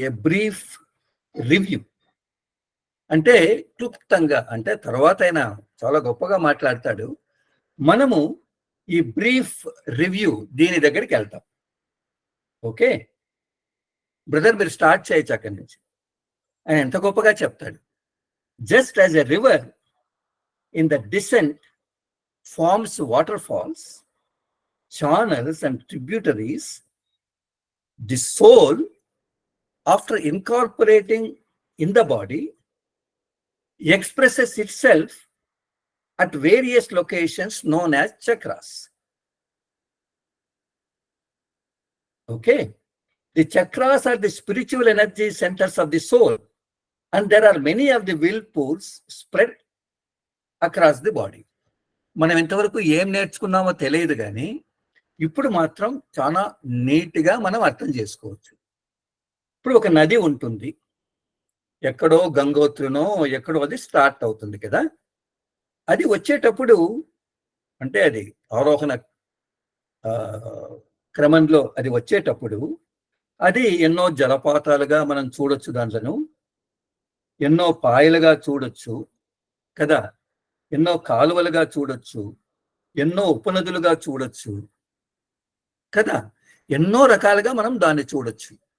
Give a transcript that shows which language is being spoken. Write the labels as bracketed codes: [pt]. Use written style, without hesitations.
[te] ఏ brief review. అంటే క్లుప్తంగా, అంటే తర్వాత అయినా చాలా గొప్పగా మాట్లాడతాడు. మనము ఈ బ్రీఫ్ రివ్యూ దీని దగ్గరికి వెళ్తాం. ఓకే బ్రదర్, మీరు స్టార్ట్ చేయొచ్చు అక్కడి నుంచి. ఆయన ఎంత గొప్పగా చెప్తాడు. [en] Just as a river in the descent forms water falls, channels and tributaries, the soul, after incorporating in the body, expresses itself at various locations known as chakras. Okay, the chakras are the spiritual energy centers of the soul, and there are many of the will pools spread across the body. [te] మనం ఇంతవరకు ఏం నేర్చుకున్నామో తెలియదు, కానీ ఇప్పుడు మాత్రం చాలా నీట్గా మనం అర్థం చేసుకోవచ్చు. ఇప్పుడు ఒక నది ఉంటుంది, ఎక్కడో గంగోత్రినో ఎక్కడో అది స్టార్ట్ అవుతుంది కదా. అది వచ్చేటప్పుడు, అంటే అది ఆరోహణ క్రమంలో అది వచ్చేటప్పుడు అది ఎన్నో జలపాతాలుగా మనం చూడొచ్చు, దాంట్లో ఎన్నో పాయలుగా చూడొచ్చు కదా, ఎన్నో కాలువలుగా చూడొచ్చు, ఎన్నో ఉపనదులుగా చూడొచ్చు కదా, ఎన్నో రకాలుగా మనం దాన్ని చూడొచ్చు.